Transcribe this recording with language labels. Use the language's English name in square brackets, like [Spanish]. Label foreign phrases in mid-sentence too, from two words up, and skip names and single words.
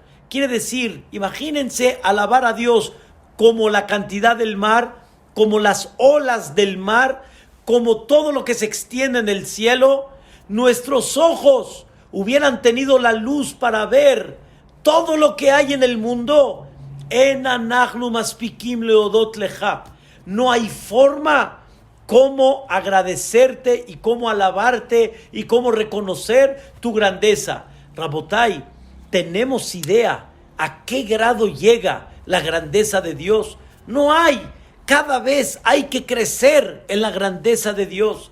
[Spanish] Quiere decir, imagínense alabar a Dios como la cantidad del mar, como las olas del mar, como todo lo que se extiende en el cielo. Nuestros ojos hubieran tenido la luz para ver todo lo que hay en el mundo. [Hebrew] אין אנחנו מספיקים להודות לך. [Spanish] No hay forma cómo agradecerte y cómo alabarte y cómo reconocer tu grandeza. Rabotai, ¿tenemos idea a qué grado llega la grandeza de Dios? No hay. Cada vez hay que crecer en la grandeza de Dios.